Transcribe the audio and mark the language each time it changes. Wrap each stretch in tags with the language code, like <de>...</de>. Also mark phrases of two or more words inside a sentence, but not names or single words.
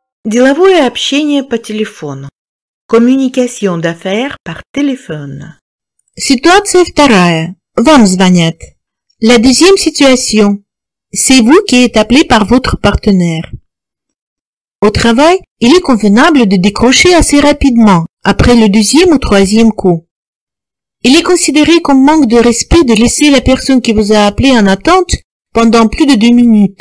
<ru>Деловое общение по телефону.</ru> <fr>Communication d'affaires par téléphone.</fr> <ru>Ситуация вторая. Вам звонят.</ru> <fr>La deuxième situation. C'est vous qui êtes appelé par votre partenaire. Au travail, il est convenable de décrocher assez rapidement, après le deuxième ou troisième coup. Il est considéré comme manque de respect de laisser la personne qui vous a appelé en attente pendant plus de 2 minutes.</fr>